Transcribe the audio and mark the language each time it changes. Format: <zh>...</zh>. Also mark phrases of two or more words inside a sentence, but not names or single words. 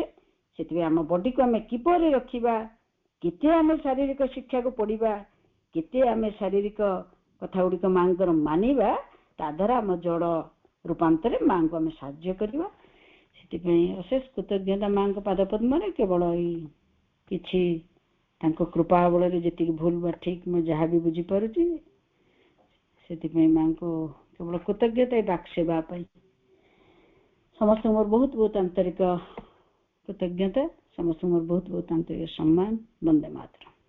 <or>ସେଥିପାଇଁ ଆମ ବଡିକୁ ଆମେ କିପରି ରଖିବା, କେତେ ଆମେ ଶାରୀରିକ ଶିକ୍ଷାକୁ ପଢିବା, କେତେ ଆମେ ଶାରୀରିକ କଥା ଗୁଡ଼ିକ ମାଙ୍କର ମାନିବା, ତା ଦ୍ୱାରା ଆମ ଜଡ ରୂପାନ୍ତରେ ମାଙ୍କୁ ଆମେ ସାହାଯ୍ୟ କରିବା। ସେଥିପାଇଁ ଅଶେଷ କୃତଜ୍ଞତା ମାଙ୍କ ପାଦ ପଦ୍ମରେ। କେବଳ ଏଇ କିଛି ତାଙ୍କ କୃପା ବଳରେ ଯେତିକି ଭୁଲ ବା ଠିକ ମୁଁ ଯାହା ବି ବୁଝିପାରୁଛି, ସେଥିପାଇଁ ମାଙ୍କୁ କେବଳ କୃତଜ୍ଞତା ଏ ବାକ୍ ସେବା ପାଇଁ। ସମସ୍ତ ମୋର ବହୁତ ବହୁତ ଆନ୍ତରିକ କୃତଜ୍ଞତା, ସମସ୍ତ ମୋର ବହୁତ ବହୁତ ଆନ୍ତରିକ ସମ୍ମାନ। वंदे मातरम।</or>